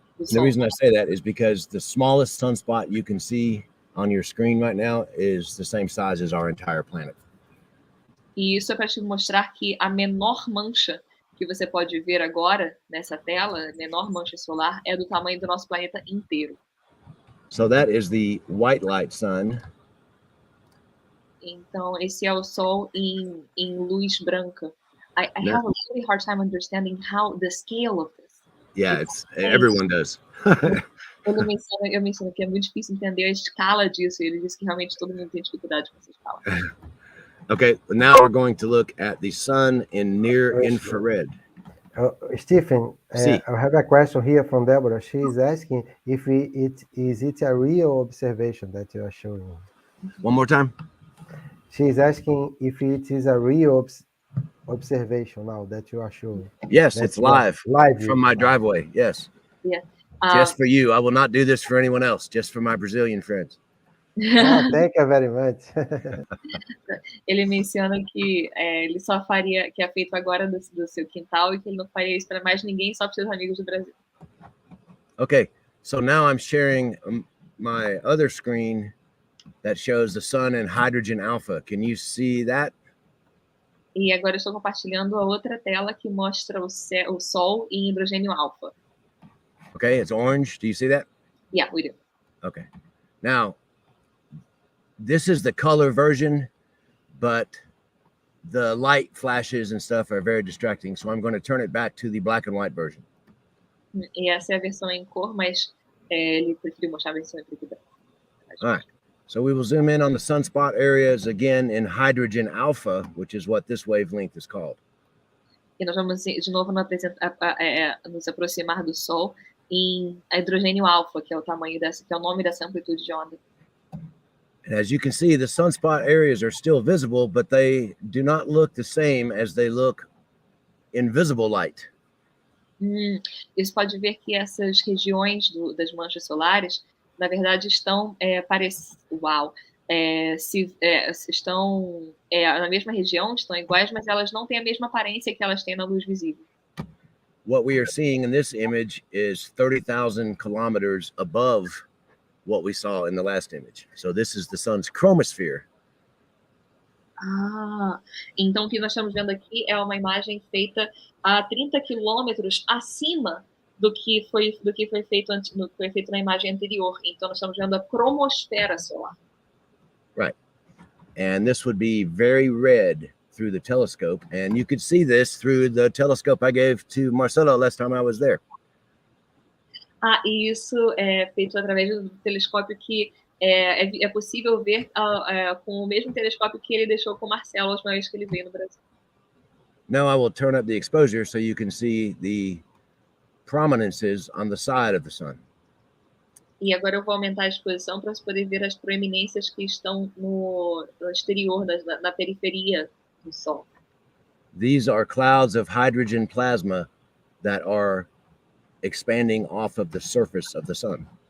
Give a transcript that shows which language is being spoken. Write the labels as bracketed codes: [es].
[en] The reason I say that is because the smallest sunspot you can see on your screen right now is the same size as our entire planet. [pt] E isso é para te mostrar que a menor mancha que você pode ver agora nessa tela, a menor mancha solar, é do tamanho do nosso planeta inteiro. [en] So that is the white light sun. [pt] Então, esse é o Sol em luz branca. [en] I have a really hard time understanding how the scale of this. Yeah, everyone does. [pt] Eu menciono que é muito difícil entender a escala disso. Ele diz que realmente todo mundo tem dificuldade com essa escala. [en] Okay, now we're going to look at the sun in near infrared. Stephen, I have a question here from Deborah. She is asking if it's a real observation that you are showing. One more time. She is asking if it is a real observation now that you are showing. Yes, it's live from my driveway. Yes. Yeah. Just for you. I will not do this for anyone else. Just for my Brazilian friends. Thank you very much. [pt] Ele menciona que ele só faria, que é feito agora do seu quintal, e que ele não faria isso para mais ninguém, só para seus amigos do Brasil. [en] Okay, so now I'm sharing my other screen that shows the sun in hydrogen alpha. Can you see that? [pt] E agora eu estou compartilhando a outra tela que mostra o Sol em hidrogênio alfa. [en] Okay, it's orange. Do you see that? Yeah, we do. Okay. Now, this is the color version, but the light flashes and stuff are very distracting. So I'm going to turn it back to the black and white version. [pt] E essa é a versão em cor, mas ele preferiu mostrar a versão em preto e branco. [en] All right. So we will zoom in on the sunspot areas again in hydrogen alpha, which is what this wavelength is called. [pt] E nós vamos de novo nos aproximar do Sol em hidrogênio alfa, que é o tamanho dessa, que é o nome dessa amplitude de onda. [en] And as you can see, the sunspot areas are still visible, but they do not look the same as they look in visible light. [pt] Você pode ver que essas regiões das manchas solares, na verdade, estão estão na mesma região, estão iguais, mas elas não têm a mesma aparência que elas têm na luz visível. [en] What we are seeing in this image is 30,000 kilometers above what we saw in the last image. So this is the sun's chromosphere. [pt] Então o que nós estamos vendo aqui é uma imagem feita a 30 quilômetros acima do que foi feito na imagem anterior. Então nós estamos vendo a cromosfera solar. [en] Right. And this would be very red through the telescope, and you could see this through the telescope I gave to Marcelo last time I was there. [pt] E isso é feito através do telescópio que é possível ver com o mesmo telescópio que ele deixou com o Marcelo a última vez que ele veio no Brasil. [en] Now I will turn up the exposure so you can see the prominences on the side of the sun. [pt] E agora eu vou aumentar a exposição para você poder ver as proeminências que estão no exterior, na periferia do Sol. [en] These are clouds of hydrogen plasma that are expanding off of the surface of the sun.